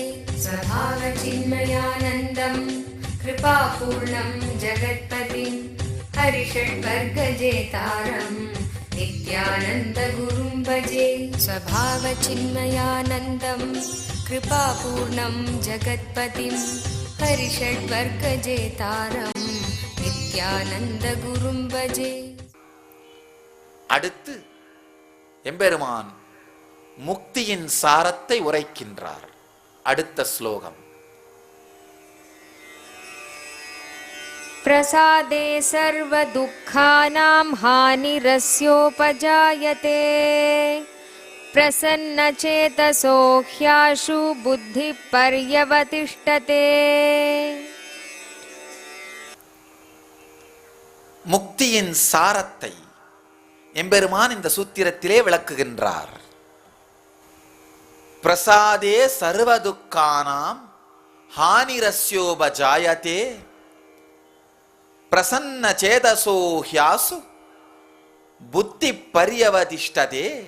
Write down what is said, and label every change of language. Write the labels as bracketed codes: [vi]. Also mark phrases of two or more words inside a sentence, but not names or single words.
[sa] स्वभावचिन्मयानन्दं कृपापूर्णं जगत्पतिं हरिषड्वर्गजेतारं नित्यानन्दगुरुं भजे। स्वभावचिन्मयानन्दं कृपापूर्णं जगत्पतिं हरिषड्वर्गजेतारं नित्यानन्दगुरुं भजे। [ta] அடுத்து எம்பெருமான் முக்தியின் சாரத்தை உரைக்கின்றார். அடுத்த ஸ்லோகம். [sa] प्रसादे सर्वदुःखानां हानिरस्योपजायते प्रसन्नचेतसो ह्याशु बुद्धिपर्यवतिष्ठते। [ta] முக்தியின் சாரத்தை எம்பெருமான் இந்த சூத்திரத்திலே விளக்குகின்றார். [sa] प्रसादे सर्वदुःखानां हानिरस्योपजायते प्रसन्न चेतसो ह्याशु बुद्धि पर्यवतिष्ठते.